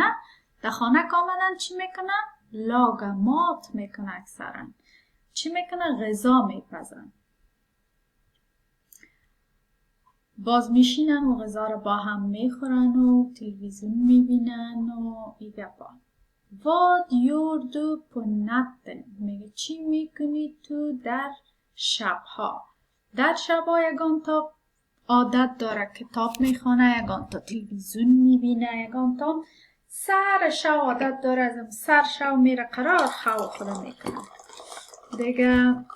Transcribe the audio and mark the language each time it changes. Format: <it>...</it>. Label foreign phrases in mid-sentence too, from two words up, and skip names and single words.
<fa>در خانه که آمدن چی میکنن؟ لاگمات میکنن. اکثرا چی میکنن؟ غذا میپزن. باز میشینن و غذا رو با هم میخورن و تلویزیون میبینن و ایگپا.</fa> <sv>vad gör du på natten؟</sv> <fa>میگه چی میکنی تو در شبها؟ در شبها یگان تا عادت داره کتاب میخونه، یگان تا تلویزیون میبینه، یگان تا سر شب عادت داره از سر شب میره قرار خواب خدا میکنه دیگه.</fa>